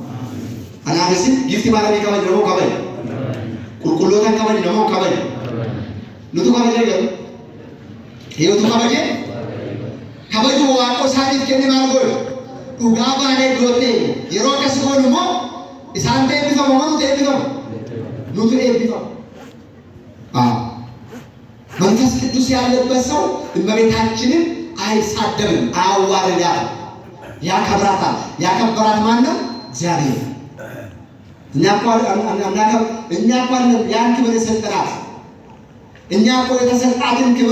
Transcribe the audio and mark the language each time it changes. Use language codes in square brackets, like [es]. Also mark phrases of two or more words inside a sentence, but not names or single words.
[om] Anaaf isin gifti maalamii kabajna moo kabajna? Qulqulloota kabajna moo kabajna? Nutu kabajee galu hiyyotu kabajee kabaju waaqoo isaaniif kenne maal godhu dhugaa baanee iddootti yeroo akkas godhu immoo isaan eebbifamu moo nuti eebbifamu? Nuti eebbifamu. [am] መንፈስ ቅዱስ ያለበት ሰው እመቤታችንን አይሳደብም፣ አያዋርዳትም፣ ያከብራታል። ያከበራት ማን ነው? እግዚአብሔር። እኛ እኮ ያን ክብር የሰጠናት እኛ እኮ የተሰጣትን ክብር